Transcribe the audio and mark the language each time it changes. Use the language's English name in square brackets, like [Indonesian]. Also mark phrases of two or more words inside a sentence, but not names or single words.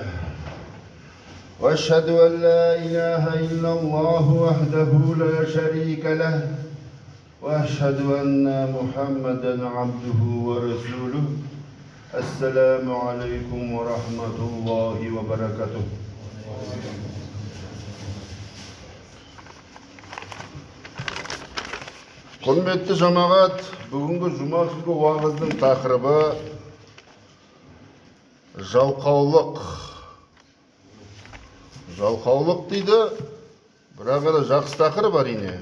[Arabic] وأشهد أن لا إله إلا الله وحده لا شريك له وأشهد أن محمدا عبده ورسوله. السلام عليكم ورحمة الله وبركاته. [Kazakh] Құрметті жамағат, бүгінгі жұма күнгі уағыздың тақырыбы жалқаулық. Жалқаулық дейді, бірақ әлі жақсы тақырып әрине.